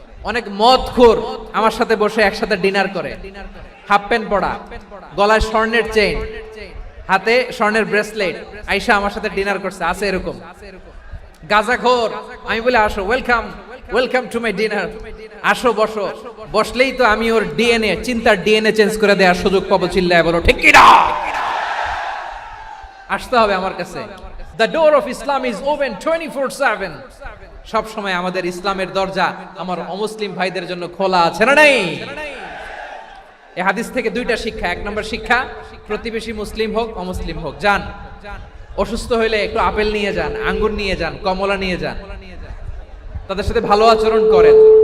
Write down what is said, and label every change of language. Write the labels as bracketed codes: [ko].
[bn] অনেক মদখোর আমার সাথে বসে একসাথে ডিনার করে, হাফ প্যান্ট পরা, গলায় স্বর্ণের চেইন, হাতে স্বর্ণের ব্রেসলেট, আইসা আমার সাথে ডিনার করছে। আছে এরকম গাঁজাখোর। আমি বলে, আসো, [en] welcome, welcome to my dinner, [bn] আসো বসো। বসলেই তো আমি ওর ডিএনএ, চিন্তার ডিএনএ চেঞ্জ করে দেওয়ার সুযোগ পাবো। চিল্লায় বলো ঠিক কিনা? আসতে হবে আমার কাছে। [en] The door of Islam is open 24/7. [bn] সব সময় আমাদের ইসলামের দরজা আমার অমুসলিম ভাইদের জন্য খোলা আছে না নাই? এই হাদিস থেকে দুইটা শিক্ষা। এক নম্বর শিক্ষা, প্রতিবেশী মুসলিম হোক অমুসলিম হোক, যান, অসুস্থ হইলে একটু আপেল নিয়ে যান, আঙ্গুর নিয়ে যান, কমলা নিয়ে যান, তাদের সাথে ভালো আচরণ করেন।